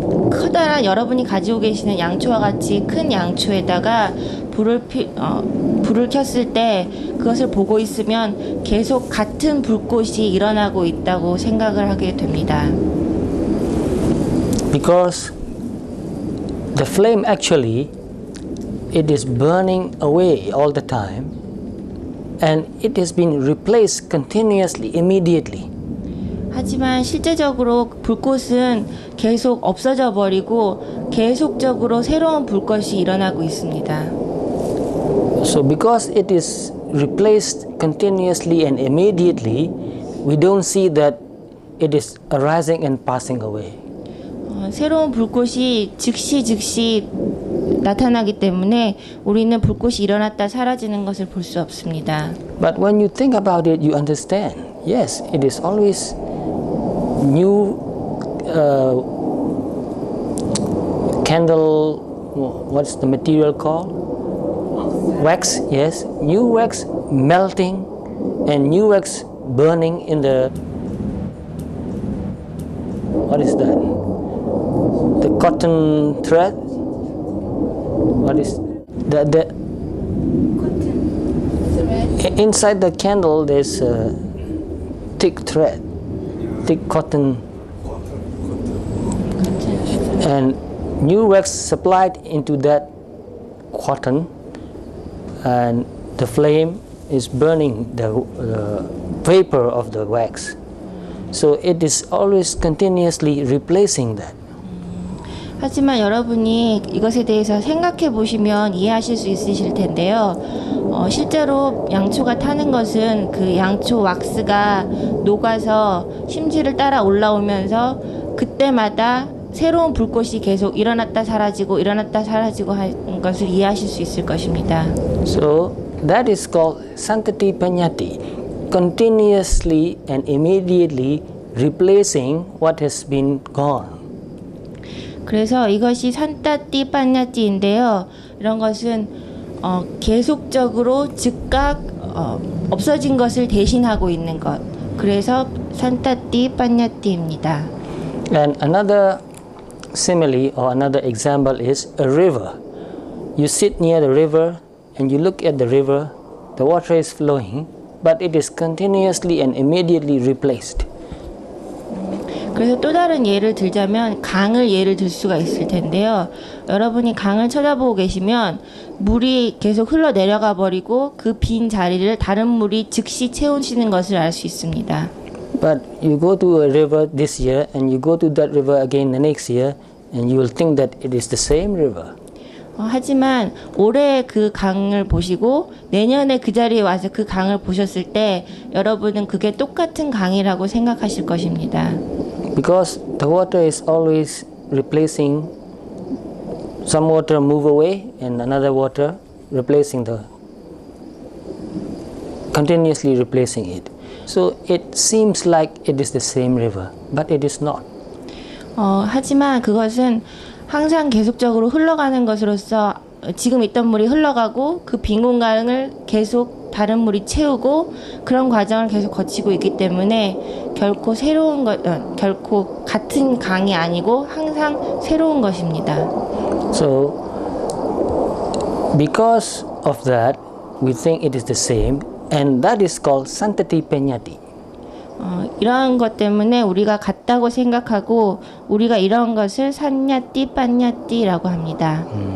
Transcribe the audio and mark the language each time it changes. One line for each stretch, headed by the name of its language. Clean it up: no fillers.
Korean: 커다란 여러분이 가지고 계시는 양초와 같이 큰 양초에다가 불을 켰을 때 그것을 보고 있으면 계속 같은 불꽃이 일어나고 있다고 생각을 하게 됩니다.
English: Because the flame actually it is burning away all the time and it has been replaced continuously, immediately.
Korean: 하지만 실제적으로 불꽃은 계속 없어져 버리고 계속적으로 새로운 불꽃이 일어나고 있습니다.
English: So because it is replaced continuously and immediately, we don't see that it is arising and passing away.
Korean: 새로운 불꽃이 즉시 나타나기 때문에 우리는 불꽃이 일어났다 사라지는 것을 볼 수 없습니다.
English: But when you think about it, you understand. Yes, it is always new candle. What's the material called? Wax. Yes, new wax melting and new wax burning in the. What is that? The cotton thread. What is the inside the candle? There's a thick thread, thick cotton, and new wax supplied into that cotton, and the flame is burning the vapor of the wax. So it is always continuously replacing that.
Korean: 하지만 여러분이 이것에 대해서 생각해 보시면 이해하실 수 있으실 텐데요. 실제로 양초가 타는 것은 그 양초 왁스가 녹아서 심지를 따라 올라오면서 그때마다 새로운 불꽃이 계속 일어났다 사라지고 하는 것을 이해하실 수 있을 것입니다.
English: So that is called Santati Peñati, continuously and immediately replacing what has been gone.
Korean: 그래서 이것이 산타띠 빠냐띠인데요. 이런 것은 계속적으로 즉각 없어진 것을 대신하고 있는 것. 그래서 산타띠 빠냐띠입니다.
English: And another simile or another example is a river. You sit near the river and you look at the river, the water is flowing, but it is continuously and immediately replaced.
Korean: 그래서 또 다른 예를 들자면 강을 예를 들 수가 있을 텐데요. 여러분이 강을 쳐다보고 계시면 물이 계속 흘러 내려가 버리고 그 빈 자리를 다른 물이 즉시 채우시는 것을 알 수 있습니다.
English: But you go to a river this year and you go to that river again the next year and you will think that it is the same river.
Korean: 하지만 올해 그 강을 보시고 내년에 그 자리에 와서 그 강을 보셨을 때 여러분은 그게 똑같은 강이라고 생각하실 것입니다.
English: Because the water is always replacing some water move away and another water replacing continuously replacing it. So it seems like it is the same river, but it is not.
Korean: 하지만 그것은 항상 계속적으로 흘러가는 것으로서 지금 있던 물이 흘러가고 그 빈 공간을 계속 다른 물이 채우고 그런 과정을 계속 거치고 있기 때문에 결코 결코 같은 강이 아니고 항상 새로운 것입니다.
English: So because of that, we think it is the same, and that is called santati peñati.
Korean: 이러한 것 때문에 우리가 같다고 생각하고 우리가 이런 것을 산냐띠 빤냐띠라고 합니다.